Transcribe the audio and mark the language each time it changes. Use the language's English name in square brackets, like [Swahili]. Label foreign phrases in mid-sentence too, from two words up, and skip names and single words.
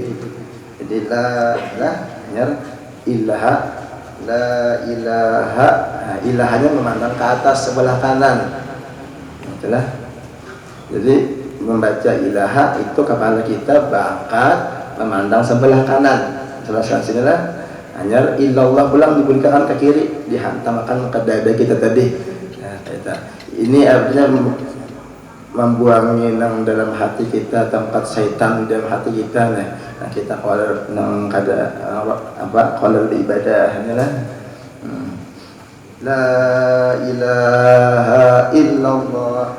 [Indonesian] Jadi [Arabic] لا إله لا إله, [Indonesian] nah, ilahanya memandang ke atas sebelah kanan. Itulah. [Banjar] Jadi membaca ilaha itu kepala kita bakat memandang sebelah kanan. Sebelah sinilah hanya illallah pulang diberikan ke kiri, dihantamkan ke dada kita tadi. [Indonesian] Nah, ini artinya membuangi nang dalam hati kita tempat syaitan dalam hati kita. [Banjar] Nah kita kalau nang kada kalau ibadah inilah [Arabic] لا إله إلا الله.